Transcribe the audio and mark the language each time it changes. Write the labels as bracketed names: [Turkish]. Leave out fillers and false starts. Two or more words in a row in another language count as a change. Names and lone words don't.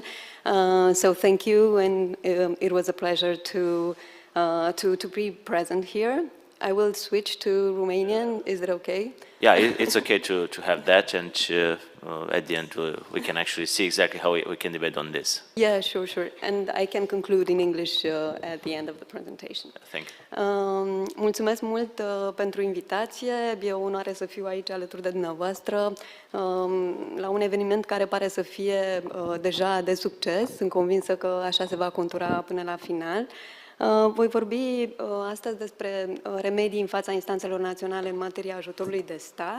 [English] So thank you, and it was a pleasure to be present here. I will switch to Romanian. Is it okay? Yeah, it's okay to have that, and at the end we can actually see exactly how we can debate on this. Yeah, sure. And I can conclude in English at the end of the presentation. Thank you. [Romanian] Mulțumesc mult pentru invitație. E o onoare să fiu aici alături de dumneavoastră la un eveniment care pare să fie deja de succes. Sunt convinsă că așa se va contura până la final. Voi vorbi astăzi despre remedii în fața instanțelor naționale în materia ajutorului de stat.